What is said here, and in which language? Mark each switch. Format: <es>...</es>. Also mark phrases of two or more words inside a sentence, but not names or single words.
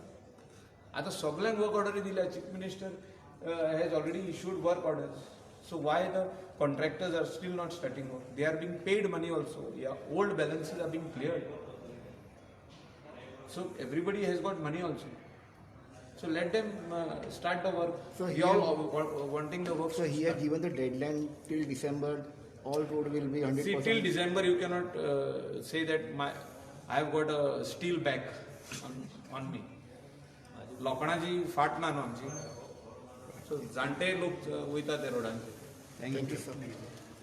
<kok>आता सगळ्यांक वर्क ऑर्डरी दिल्या.</kok> <en>Chief Minister has already issued work orders. So why the contractors are still not starting work? They are being paid money also. Yeah, old balances are being cleared. So everybody has got money also. So let them start the work. So We here- all wanting the work. So he had given the deadline till December. All road will be 100%. See, till December you cannot say that I have got a steel back on me.</en> <kok>लोकांची फाट ना न्हू आमची. So जाणटे लोक वयता त्या रोडांचेर.</kok> <en>Thank you, sir.</en>